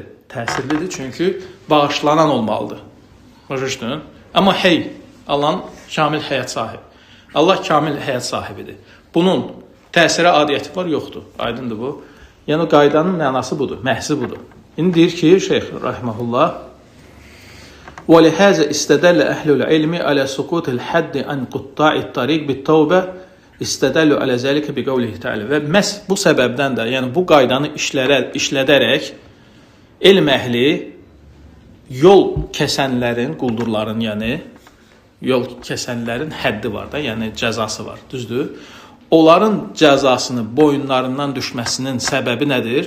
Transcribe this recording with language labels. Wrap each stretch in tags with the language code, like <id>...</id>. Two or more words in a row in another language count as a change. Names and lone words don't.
<az>Təsirlidir çünki bağışlanan olmalıdır. Başa. Amma hey, Allahın kamil həyat sahibi. Allah kamil həyat sahibidir. Bunun təsirə adiyyəti var, yoxdur. Aydındır bu. Yəni qaydanın mənası budur, məhzi budur. İndi deyir ki, Şeyx Rahiməhullah</az> <ar>وَلِهَذَا اِسْتَدَلَّ أَهْلُ الْعِلْمِ عَلَى سُقُوتِ الْحَدِّ عَنْ قُطَّاعِ الطَّرِيقِ بِالتَّوْبَةِ اِسْتَدَلُّ عَلَى ذَلِكَ بِقَوْلِهِ تَعَالَى</ar> <az>Və məhz bu səbəbdən də, yəni bu qaydanı işlədərək elm əhli yol kəsənlərin, quldurların, yəni yol kəsənlərin həddi var da, yəni cəzası var, düzdür? Onların cəzasını boyunlarından düşməsinin səbəbi nədir?</az>